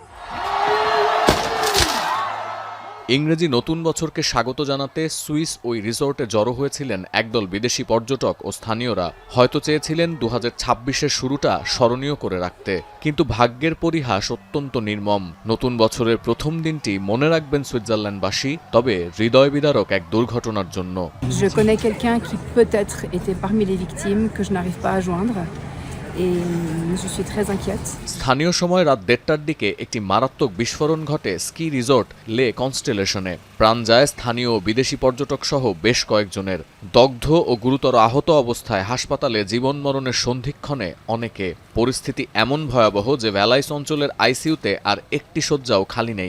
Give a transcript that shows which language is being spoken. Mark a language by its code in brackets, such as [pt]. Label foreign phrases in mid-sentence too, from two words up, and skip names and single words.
[bn] ইংরেজি নতুন বছরকে স্বাগত জানাতে সুইস ওই রিসোর্টে জড়ো হয়েছিলেন একদল বিদেশি পর্যটক ও স্থানীয়রা। হয়তো চেয়েছিলেন 2026-এর শুরুটা স্মরণীয় করে রাখতে, কিন্তু ভাগ্যের পরিহাস অত্যন্ত নির্মম। নতুন বছরের প্রথম দিনটি মনে রাখবেন সুইজারল্যান্ডবাসী, তবে হৃদয় বিদারক এক দুর্ঘটনার জন্য। [fr] Je connais quelqu'un qui peut-être était parmi les victimes que je n'arrive pas à joindre. Et je suis très inquiète. [bn] স্থানীয় সময় রাত 1:30টার দিকে একটি মারাত্মক বিস্ফোরণ ঘটে স্কি রিসোর্ট লে কনস্টেলেশনে। প্রাণ যায় স্থানীয় ও বিদেশি পর্যটক সহ বেশ কয়েকজনের। দগ্ধ ও গুরুতর আহত অবস্থায় হাসপাতালে জীবন মরণের সন্ধিক্ষণে অনেকে। পরিস্থিতি এমন ভয়াবহ যে ভ্যালাইস অঞ্চলের আইসিইউতে আর একটি শয্যাও খালি নেই।